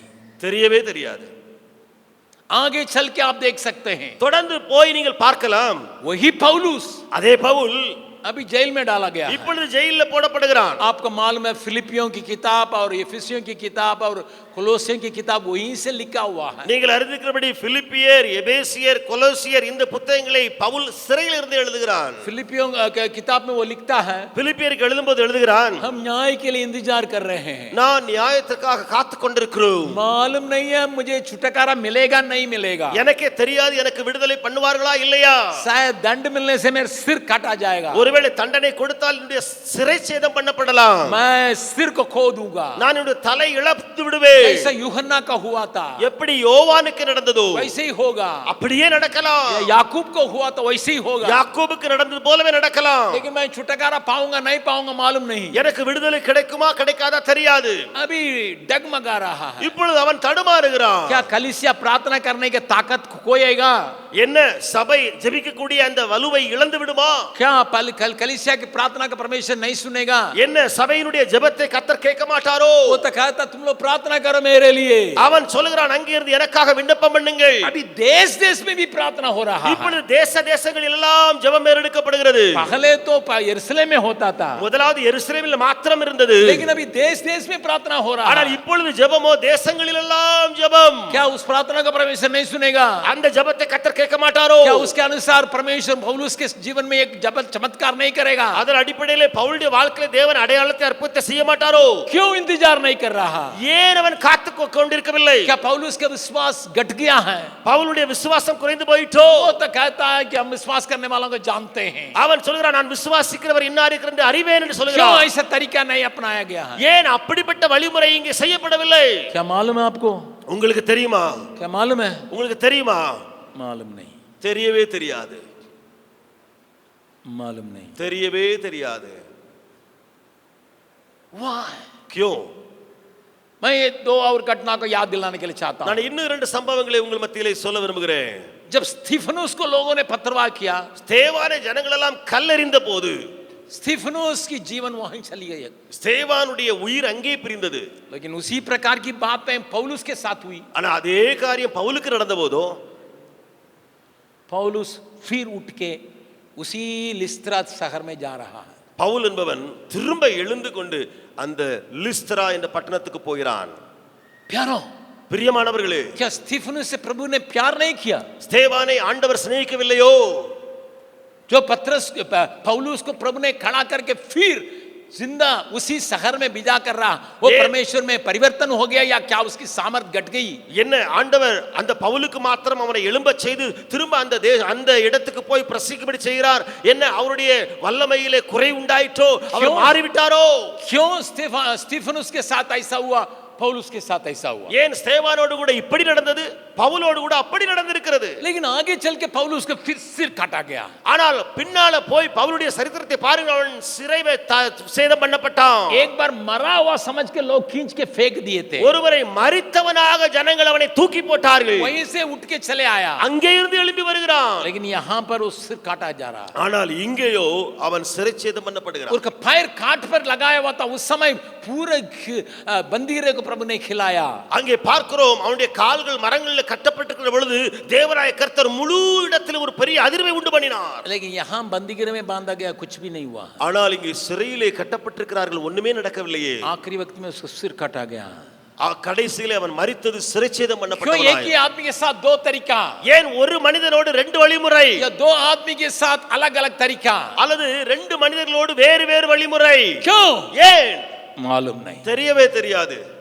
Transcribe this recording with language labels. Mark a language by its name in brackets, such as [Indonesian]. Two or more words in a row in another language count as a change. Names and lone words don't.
[Tamil] தெரியவே தெரியாது. [Hindi] आगे चल के आप देख सकते हैं. [Tamil] தொடர்ந்து போய் நீங்கள் பார்க்கலாம். [Hindi] वही पौलुस [Tamil] அதே பவுல் [Hindi] अभी जेल में डाला गया है। [Tamil] இப்பொழுது ஜெயில்ல போடப்படுகிறான். [Hindi] आपको मालूम है फिलिपियों की किताब और एफिसियों की किताब और कोलोसियों की किताब वहीं से लिखा हुआ है। [Tamil] நீங்கள் அறிந்திருக்கிறபடி பிலிப்பியர், எபேசியர், கொலோசியர் இந்த புத்தகங்களை பவுல் சிறையில் இருந்து எழுதுகிறான். [Hindi] फिलिपियों की किताब में वो लिखता है, [Tamil] பிலிப்பியருக்கு எழுதும்போது எழுதுகிறான், [Hindi] हम न्याय के लिए इंतजार कर रहे हैं, [Tamil] நான் நியாயத்துக்காக காத்து கொண்டிருக்கிறோம். [Hindi] मालूम नहीं है मुझे छुटकारा मिलेगा नहीं मिलेगा, [Tamil] எனக்கே தெரியாது எனக்கு விடுதலை பண்ணுவார்களா இல்லையா. [Hindi] शायद दंड मिलने से मेरा सिर काटा जाएगा, [Tamil] ஒருவேளை தண்டனை கொடுத்தால் என்னுடைய சிறை சேதம் பண்ணப்படலாம், [Hindi] मैं सिर को खो दूंगा, [Tamil] நான் என்னுடைய தலை இழந்து விடுவேன். [Hindi] जैसा यूहन्ना का हुआ था [Tamil] எப்படி யோவானுக்கு நடந்ததோ [Hindi] वैसे ही होगा, [Tamil] அப்படியே நடக்கலாம். [Hindi] याकूब को हुआ तो वैसे ही होगा, [Tamil] யாக்கோபுக்கு நடந்தது போலவே நடக்கலாம். [Hindi] लेकिन मैं छुटकारा पाऊंगा नहीं पाऊंगा मालूम नहीं, [Tamil] எனக்கு விடுதலை கிடைக்குமா கிடைக்காதா தெரியாது. [Hindi] अभी डगमगा रहा है। [Tamil] இப்பொழுது அவன் தடுமாறுகிறான். [Hindi] क्या कलीसिया प्रार्थना करने की ताकत खोएगा, [Tamil] என்ன சபை ஜெபிக்கக்கூடிய அந்த வலுவை இழந்து விடுமா? [Hindi] क्या कलीसिया की प्रार्थना का परमेश्वर नहीं सुनेगा, [Tamil] என்ன சபையினுடைய ஜெபத்தை கர்த்தர் கேட்க மாட்டாரோ? [Hindi] वो तो कहता तुम लोग प्रार्थना करो मेरे लिए, [Tamil] அவன் சொல்லுகிறான் அங்கே இருந்து எனக்காக விண்ணப்பம் பண்ணுங்கள். [Hindi] अभी देश देश में भी प्रार्थना हो रहा है। [Tamil] இப்பொழுது தேச தேசங்களில் எல்லாம் ஜெபம் ஏறெடுக்கப்படுகிறது. [Hindi] पहले तो यरूशलेम में होता था, [Tamil] முதலாவது எருசலேமில் மாத்திரம் இருந்தது. [Hindi] लेकिन अभी देश देश में प्रार्थना हो रहा [Tamil] ஆனால் [Hindi] है। [Tamil] இப்பொழுது ஜெபமோ தேசங்களில் எல்லாம் ஜெபம். [Hindi] क्या उस प्रार्थना का परमेश्वर नहीं सुनेगा? [Tamil] அந்த ஜெபத்தை கர்த்தர் கேட்க மாட்டாரோ? [Hindi] क्या उसके अनुसार परमेश्वर पौलुस के जीवन में एक चमत्कार नहीं करेगा? [Tamil] அதன் அடிப்படையில் பவுலுடைய வாழ்க்கையில தேவன் அடையாளத்தை அற்புதத்தை செய்ய மாட்டாரோ? [Hindi] क्यों इंतजार नहीं कर रहा? [Tamil] ஏன் அவன் காத்து கொண்டிருக்கவில்லை? [Hindi] क्या पौलुस का विश्वास घट गया है? [Tamil] பவுலுடைய விசுவாசம் குறைந்து போயிட்டோ? [Hindi] वो तो कहता है कि हम विश्वास करने वालों को जानते हैं। [Tamil] அவன் சொல்கிறான் நான் விசுவாசிக்கிறவர் இன்னார் இருக்கிறார் என்று அறிவேன் என்று [Hindi] क्यों [Tamil] சொல்கிறான். [Hindi] ऐसा तरीका नहीं अपनाया गया है? [Tamil] ஏன் அப்படிப்பட்ட வழிமுறை இங்கே செய்யப்படவில்லை? [Hindi] क्या मालूम है आपको? [Tamil] உங்களுக்கு தெரியுமா? [Hindi] क्या मालूम है? [Tamil] உங்களுக்கு தெரியுமா? [Hindi] मालूम नहीं, [Tamil] தெரியவே தெரியாது. [Hindi] मालूम नहीं। [Tamil] தெரியவே தெரியாது. [Hindi] Why? क्यों? मैं ये दो और घटना को याद दिलाने के लिए चाहता हूँ। [Tamil] நான் இன்னும் இரண்டு சம்பவங்களை உங்கள் மத்தியிலே சொல்ல விரும்புகிறேன். [Hindi] जब स्टीफनुस को लोगों ने पथरवाह किया, [Tamil] ஸ்தேவானை ஜனங்கள் எல்லாம் கல்லெறிந்த போது [Hindi] स्टीफनुस की जीवन वहीं चली गई, [Tamil] ஸ்தேவானுடைய உயிர் அங்கே பிரிந்தது. [Hindi] लेकिन उसी प्रकार की बातें पौलुस के साथ हुई। [Tamil] ஆனா அதே காரியம் பவுலுக்கு நடந்த போதோ [Hindi] पौलुस फिर उठ के उसी लिस्त्रा शहर में जा रहा है। [Tamil] பவுல் என்பவன் திரும்ப எழுந்து கொண்டு அந்த லிஸ்த்ரா என்ற பட்டணத்துக்கு போகிறான். [Hindi] प्यारो, [Tamil] பிரியமானவர்களே, [Hindi] क्या स्टीफनुस से प्रभु ने प्यार नहीं किया? [Tamil] ஸ்தேவானை ஆண்டவர் சிநேகிக்கவில்லையோ? [Hindi] जो पौलुस को प्रभु ने खड़ा करके फिर जिंदा उसी शहर में बिजा कर रहा, वो परमेश्वर में परिवर्तन हो गया या क्या उसकी सामर्थ घट गई? [Tamil] என்ன ஆண்டவர் அந்த பவுலுக்கு மாத்திரம் அவனை எழும்ப செய்து திரும்ப அந்த இடத்துக்கு போய் பிரசிக்கும்படி செய்கிறார்? என்ன அவருடைய வல்லமையிலே குறை உண்டாயிற்றோ? அவர் மாறிவிட்டாரோ? [Hindi] क्यों स्टीफनुस के साथ ऐसा हुआ, पौलुस के साथ ऐसा हुआ? [Tamil] ஏன் ஸ்தேவானோடு கூட இப்படி நடந்தது, பவுலோடு கூட அப்படி நடந்திருக்கிறது? [Hindi] लेकिन आगे चल के पौलुस को फिर सिर काटा गया। [Tamil] ஆனால் பின்னால போய் பவுலுடைய சரித்திரத்தை பாருங்க, அவன் சிறை சேதம் பண்ணப்பட்டான். [Hindi] एक बार मरा हुआ समझ के लोग खींच के फेंक दिए थे, [Tamil] ஒருவரை மரித்தவனாக ஜனங்கள் அவனை தூக்கி போட்டார்கள். [Hindi] वहीं से उठ के चले आया, [Tamil] அங்கே இருந்து எழும்பி வருகிறான். [Hindi] लेकिन यहाँ पर उस सिर काटा जा रहा है। [Tamil] ஆனால் இங்கேயோ அவன் சிறை சேதம் பண்ணப்படுகிறான். [Hindi] उसका पैर काट पर लगाया हुआ था, उस समय पूरे बंदीरे को प्रभु ने खिलाया। [Tamil] அங்கே பார்க்கிறோம் அவனுடைய கால்கள் மரங்களில் கட்டப்பட்டிருக்கிற பொழுது தேவராய கர்த்தர் முழு இடத்தில் ஒரு பெரிய அதிர்வை உண்டு பண்ணினார். [Hindi] लेकिन यहाँ बंदीगृह में बांधा गया, कुछ भी नहीं हुआ। [Tamil] ஆனால் இங்கே சிறையிலே கட்டப்பட்டிருக்கிறார்கள், ஒண்ணுமே நடக்கவில்லையே. [Hindi] आखिरी वक्त में उसको सिर काटा गया। [Tamil] கடைசியிலே அவன் மரித்தது சிறைச்சேதம் [Hindi] क्यों [Tamil] பண்ணப்பட்டவனாய். [Hindi] एक ही आदमी के साथ दो तरीका, [Tamil] ஏன் ஒரு மனிதனோடு ரெண்டு வழிமுறை, [Hindi] या दो आदमी के साथ अलग अलग तरीका, [Tamil] அல்லது ரெண்டு மனிதர்களோடு வேறு வேறு வழிமுறை? [Hindi] क्यों? [Tamil] ஏன்? [Hindi] मालूम नहीं, [Tamil] தெரியவே தெரியாது.